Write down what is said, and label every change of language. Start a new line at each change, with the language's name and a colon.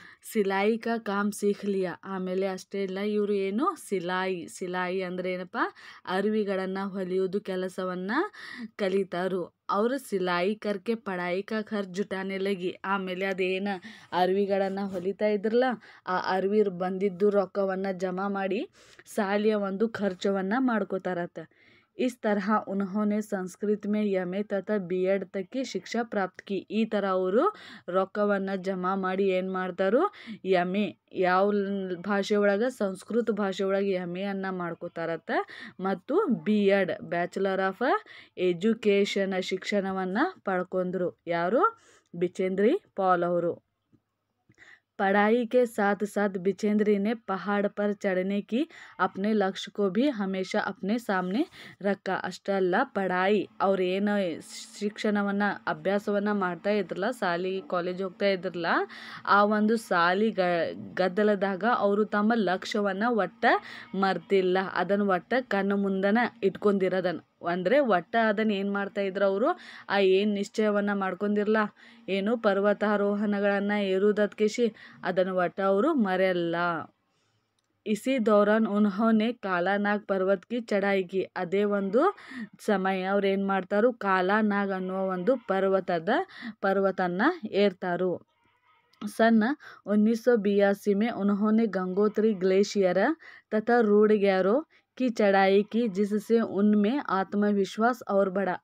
Hindi: ಸಿಲಾಯಿ ಕಾ ಕಾಮ್ ಸೀಖ್ ಲಿಯಾ.
Kannada: ಆಮೇಲೆ ಅಷ್ಟೇ ಇಲ್ಲ, ಇವರು ಏನು ಸಿಲಾಯಿ ಅಂದರೆ ಏನಪ್ಪ, ಅರಿವಿಗಳನ್ನು ಹೊಲಿಯೋದು ಕೆಲಸವನ್ನು ಕಲಿತಾರು. ಅವರು
Hindi: ಸಿಲಾಯಿ ಕರ್ಕೆ ಪಢಾಯಿ ಕಾ ಖರ್ಚು ಜುಟಾನೆ ಲಗಿ.
Kannada: ಆಮೇಲೆ ಅದೇನು ಅರಿವಿಗಳನ್ನು ಹೊಲಿತಾ ಇದ್ರಲ್ಲ, ಆ ಅರಿವಿ ಬಂದಿದ್ದು ರೊಕ್ಕವನ್ನು ಜಮಾ ಮಾಡಿ ಶಾಲೆಯ ಒಂದು ಖರ್ಚವನ್ನು ಮಾಡ್ಕೋತಾರತ್ತ.
Hindi: इस तरह उन्होंने संस्कृत में एम.ए. तथा B.Ed तक की शिक्षा प्राप्त की.
Kannada: ಈ ಥರ ಅವರು ರೊಕ್ಕವನ್ನು ಜಮಾ ಮಾಡಿ ಏನು ಮಾಡ್ತಾರೋ, ಎಮ್.ಎ. ಯಾವ ಭಾಷೆ ಒಳಗೆ, ಸಂಸ್ಕೃತ ಭಾಷೆ ಒಳಗೆ ಎಮ್.ಎ. ಅನ್ನು ಮಾಡ್ಕೋತಾರತ್ತ. ಮತ್ತು B.Ed ಬ್ಯಾಚುಲರ್ ಆಫ್ ಎಜುಕೇಷನ್ ಶಿಕ್ಷಣವನ್ನು ಪಡ್ಕೊಂಡ್ರು. ಯಾರು? ಬಿಚೇಂದ್ರಿ ಪಾಲ್ ಅವರು.
Hindi: पढ़ाई के साथ साथ बिचेंद्री ने पहाड़ पर चढ़ने की अपने लक्ष्य को भी हमेशा अपने सामने रखा.
Kannada: ಅಷ್ಟೇ ಅಲ್ಲ, ಪಢಾಯಿ ಅವ್ರು ಏನು ಶಿಕ್ಷಣವನ್ನು ಅಭ್ಯಾಸವನ್ನು ಮಾಡ್ತಾ ಇದ್ರಲ್ಲ, ಸಾಲಿ ಕಾಲೇಜ್ ಹೋಗ್ತಾ ಇದ್ರಲ್ಲ, ಆ ಒಂದು ಸಾಲಿ ಗದ್ದಲದಾಗ ಅವರು ತಮ್ಮ ಲಕ್ಷ್ಯವನ್ನು ಒಟ್ಟ ಮರ್ತಿಲ್ಲ. ಅದನ್ನು ಒಟ್ಟ ಕಣ್ಣು ಮುಂದನ ಇಟ್ಕೊಂಡಿರೋದನ್ನು ಅಂದರೆ ಒಟ್ಟ ಅದನ್ನು ಏನು ಮಾಡ್ತಾ ಇದ್ರು ಅವರು, ಆ ಏನು ನಿಶ್ಚಯವನ್ನು ಮಾಡ್ಕೊಂಡಿರಲ್ಲ, ಏನು ಪರ್ವತಾರೋಹಣಗಳನ್ನು ಏರುವುದಕ್ಕೆ ಅದನ್ನು ಒಟ್ಟ ಅವರು ಮರೆಯಲ್ಲ.
Hindi: ಇಸಿ ದೌರಾನ್ ಉನ್ಹೋನೆ ಕಾಲಾನಾಗ್ ಪರ್ವತ್ ಕಿ ಚಢಾಯಿ ಕಿ.
Kannada: ಅದೇ ಒಂದು ಸಮಯ ಅವ್ರು ಏನು ಮಾಡ್ತಾರು, ಕಾಲಾನಾಗ್ ಅನ್ನುವ ಒಂದು ಪರ್ವತನ ಏರ್ತಾರು.
Hindi: सन 1982 में उन्होंने गंगोत्री ग्लेशियर तथा रूडग्यारो की चढ़ाई की, जिससे उनमें आत्मविश्वास और बढ़ा.